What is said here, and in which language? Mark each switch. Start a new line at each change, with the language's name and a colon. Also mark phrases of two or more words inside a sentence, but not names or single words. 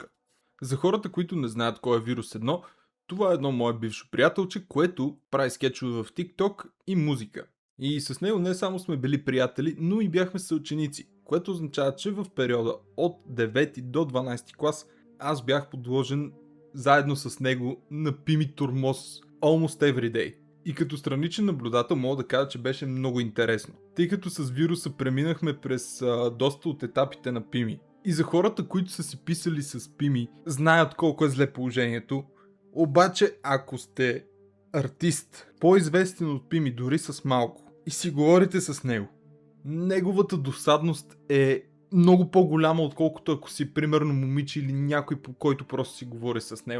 Bulgarian: За хората, които не знаят кой е Вирус 1, това е едно мое бившо приятелче, което прави скетчове в TikTok и музика. И с него не само сме били приятели, но и бяхме съученици, което означава, че в периода от 9 до 12 клас аз бях подложен заедно с него на пими тормоз
English: almost every day.
Bulgarian: И като страничен наблюдател мога да кажа, че беше много интересно, тъй като с вируса преминахме през доста от етапите на пими. И за хората, които са си писали с пими, знаят колко е зле положението. Обаче, ако сте артист, по-известен от пими дори с малко, и си говорите с него, неговата досадност е много по-голяма, отколкото ако си примерно момиче или някой, по който просто си говори с него.